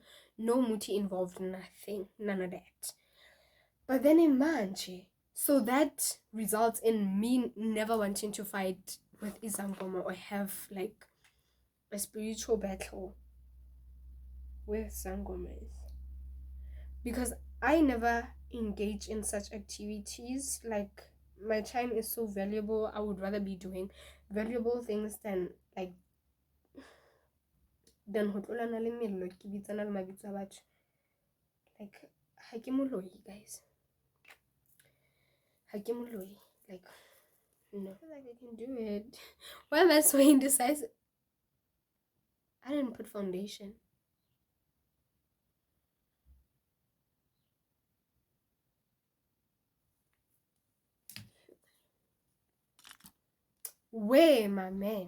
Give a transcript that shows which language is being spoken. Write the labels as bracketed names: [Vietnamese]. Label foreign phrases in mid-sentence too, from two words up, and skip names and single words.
[English] No muti involved, nothing, none of that. But then imagine, so that results in me never wanting to fight with Izangoma or have like a spiritual battle with Sangomas. Because I never engage in such activities. Like, my time is so valuable. I would rather be doing valuable things than like [Southern Sotho] ho tlolana le mello ke bitsana le mabitso a batho. Like, ha ke moloi, guys. Ha ke moloi. [English] Like, no. I feel like I can do it. Why am I so indecisive? I didn't put foundation. Where, my man?